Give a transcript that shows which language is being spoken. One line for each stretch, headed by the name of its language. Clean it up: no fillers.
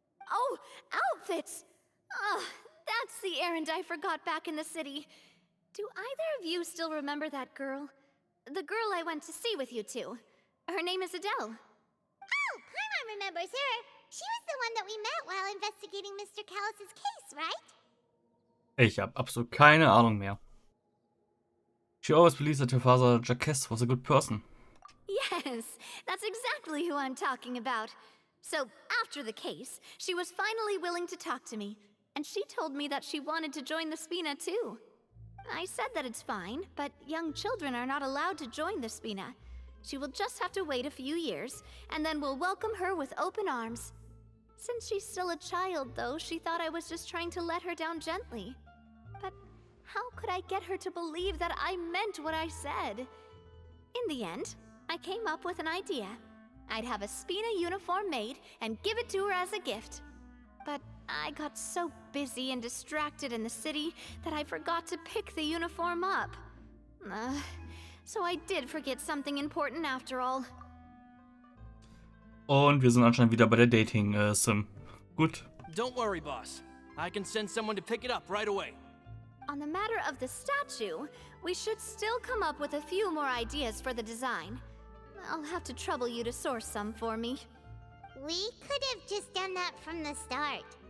English: Oh, outfits! Oh, that's the errand I forgot back in the city. Do either of you still remember that girl? The girl I went to see with you two. Her name is Adele. Oh, Paimon remembers her. She was the one that we met while investigating Mr. Callus's case, right?
German: Ich habe absolut keine Ahnung mehr.
English: She always believes that her father, Jacques, was a good person. Yes, that's exactly who I'm talking about. So, after the case, she was finally willing to talk to me, and she told me that she wanted to join the Spina too. I said that it's fine, but young children are not allowed to join the Spina. She will just have to wait a few years, and then we'll welcome her with open arms. Since she's still a child, though, she thought I was just trying to let her down gently. But how could I get her to believe that I meant what I said? In the end, I came up with an idea. I'd have a Spina uniform made and give it to her as a gift. But I got so busy and distracted in the city that I forgot to pick the uniform up. So I did forget something important after all.
German: Und wir sind anscheinend wieder bei der Dating-Sim. Gut.
English: Don't worry, boss. I can send someone to pick it up right away. On the matter of the statue, we should still come up with a few more ideas for the design. I'll have to trouble you to source some for me. We could have just done that from the start.